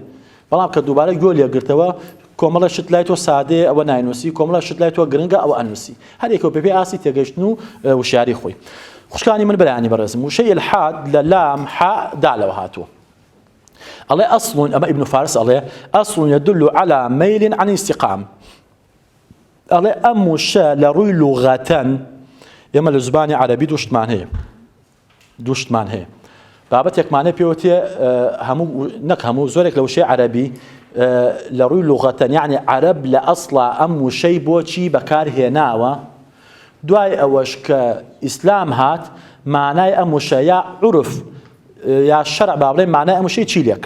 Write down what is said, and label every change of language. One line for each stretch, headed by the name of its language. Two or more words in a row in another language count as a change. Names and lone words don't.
Central Kurdish: بەڵام کە دووبارە گوێ لێگرتەوە کۆمەڵە شت لای تۆ سادەیە ئەوە ناینووسی، کۆمەڵە شت لای تۆ گرنگە ئەوە ئەنووسی. هەر یەکەوە پێ ئاسی تێگەیشتن و وشیاری خۆی. خوشکانی من بەلایانی بەڕێزم وشەی ئیلحاد لە لام حا دالەوە هاتووە. ئەڵێ ئەصل ئەمە ئیبن فارس ئەڵێ ئەصل
Arabic: يدل على ميل عن استقام.
Central Kurdish: ئەڵێ ئەم وشە لە ڕووی لوغەتەن ئێمە لە زبانی عەرەبی دووشتمان هەیە. بابەتێکمانە پێوتێ نەک هەموو زۆرێک لە وشەی عەرەبی لە ڕووی لوغەتەن یعنی عەرەب لە ئەسڵا ئەم وشەی بۆچی بەکارهێناوە دوای ئەوەش کە ئیسلام هات مانای ئەم وشە یا عورف یا شەرع با بڵێن مانای ئەم وشەی چی لێ کرد.